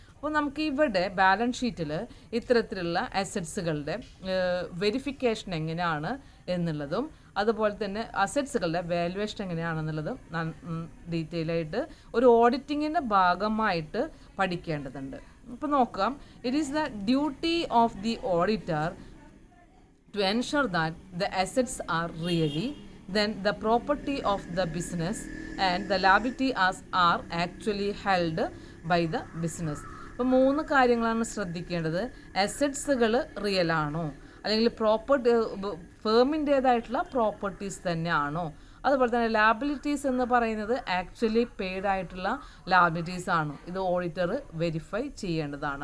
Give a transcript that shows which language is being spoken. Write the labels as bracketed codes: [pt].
[ml] അപ്പോൾ നമുക്ക് ഇവിടെ ബാലൻസ് ഷീറ്റിൽ ഇത്തരത്തിലുള്ള അസറ്റ്സുകളുടെ വെരിഫിക്കേഷൻ എങ്ങനെയാണ് എന്നുള്ളതും, അതുപോലെ തന്നെ അസറ്റ്സുകളുടെ വാല്യുവേഷൻ എങ്ങനെയാണെന്നുള്ളതും ഡീറ്റെയിൽ ആയിട്ട് ഒരു ഓഡിറ്റിങ്ങിൻ്റെ ഭാഗമായിട്ട് പഠിക്കേണ്ടതുണ്ട്. അപ്പോൾ നോക്കാം. [en] It is the duty of the auditor to ensure that the assets are really then the property of the business and the liability are actually held by the business. [ml] അപ്പോൾ 3 കാര്യങ്ങളാണ് ശ്രദ്ധിക്കേണ്ടത്. അസറ്റ്സുകൾ real ആണോ, അല്ലെങ്കിൽ ഫേമിൻ്റേതായിട്ടുള്ള പ്രോപ്പർട്ടീസ് തന്നെയാണോ, അതുപോലെ തന്നെ liabilities എന്ന് പറയുന്നത് ആക്ച്വലി പെയ്ഡ് ആയിട്ടുള്ള ലാബിലിറ്റീസ് ആണോ, ഇത് ഓഡിറ്റർ വെരിഫൈ ചെയ്യേണ്ടതാണ്.